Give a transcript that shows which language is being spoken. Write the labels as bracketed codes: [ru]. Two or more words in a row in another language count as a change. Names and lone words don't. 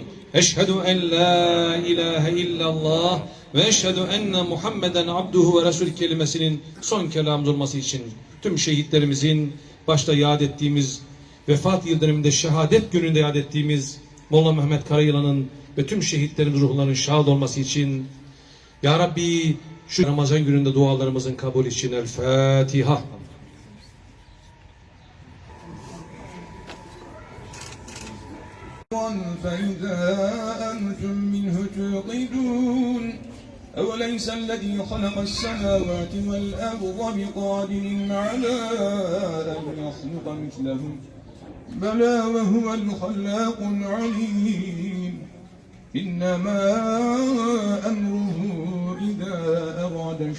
[ar] أشهد أن لا إله إلا الله و أشهد أن محمدا عبده و رسول [tr] kelimesinin son kelamımız olması için tüm şehitlerimizin başta yad ettiğimiz vefat yıl döneminde şehadet gününde yad ettiğimiz Molla Mehmet Karayılan'ın ve tüm şehitlerimiz ruhlarının şad olması için Ya Rabbi şu Ramazan gününde dualarımızın kabul için El Fatiha. [ar] فإذا أنتم منه توقدون أوليس الذي خلق السماوات والأرض بقادر على أن يخلق مثلهم بلى وهو الخلاق العليم إنما أمره إذا أراد